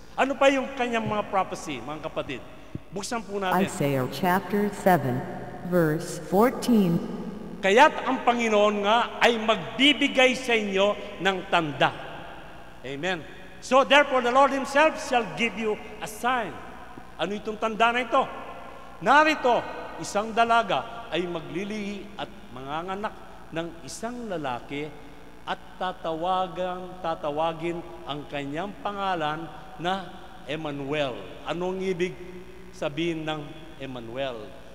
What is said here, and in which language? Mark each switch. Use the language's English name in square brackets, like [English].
[Filipino] Ano pa yung kanyang mga prophecy, mga kapatid? Buksan po natin. Isaiah chapter 7, verse 14. Kaya't ang Panginoon nga ay magbibigay sa inyo ng tanda. Amen. [English] So therefore, the Lord Himself shall give you a sign. [Filipino] Ano itong tanda na ito? Narito, isang dalaga ay maglilihi at manganganak ng isang lalaki at tatawagin ang kanyang pangalan na Emmanuel. Anong ibig sabihin ng Emmanuel?